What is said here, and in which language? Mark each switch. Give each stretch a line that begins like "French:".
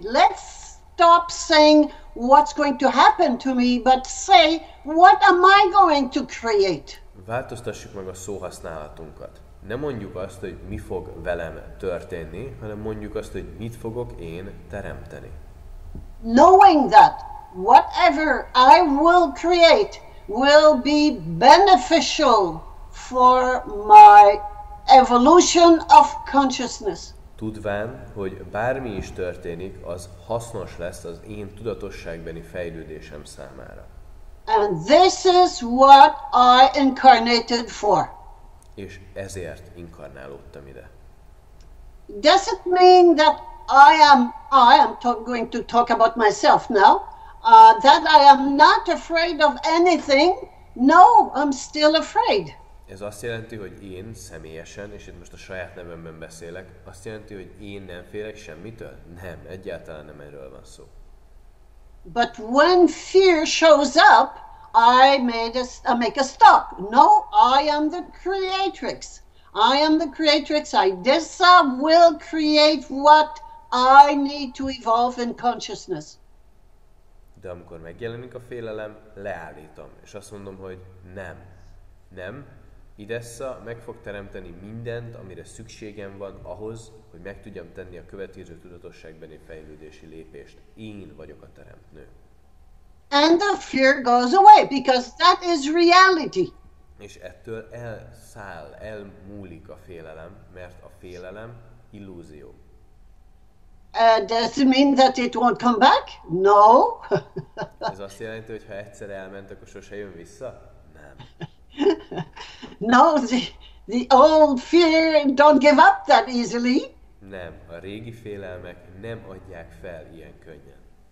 English: Let's stop saying what's going to happen to me, but say what am I going to create?
Hungarian: Változtassuk meg a szóhasználatunkat. Nem mondjuk azt, hogy mi fog velem történni, hanem mondjuk azt, hogy mit fogok én teremteni.
English: Knowing that whatever I will create will be beneficial for my evolution of consciousness.
Hungarian: Tudván, hogy bármi is történik, az hasznos lesz az én tudatosságbeni fejlődésem számára.
English: And this is what I incarnated for.
Hungarian: És ezért inkarnálódtam ide.
English: Does it mean that I am going to talk about myself now, that I am not afraid of anything? No, I'm still afraid.
Hungarian: Ez azt jelenti, hogy én személyesen, és itt most a saját nevemben beszélek, azt jelenti, hogy én nem félek semmitől? Nem, egyáltalán nem erről van szó.
English: But when fear shows up, I make a stop. No, I am the creatrix. I am the creatrix. Idessa will create what I need to evolve in consciousness.
Hungarian: De amikor megjelenik a félelem, leállítom, és azt mondom, hogy nem, idessza, meg fog teremteni mindent, amire szükségem van ahhoz, hogy meg tudjam tenni a következő tudatosságbeni fejlődési lépést. Én vagyok a teremtő.
English: And the fear goes away, because that is reality.
Hungarian: És ettől elmúlik a félelem, mert a félelem illúzió.
English: Does it mean that it won't come back? No.
Hungarian: Ez azt jelenti, hogy ha egyszer elment, akkor sose jön vissza? Nem.
English: No, the old fear don't give up that easily.
Hungarian: Nem, a régi félelmek nem adják fel ilyen könnyen.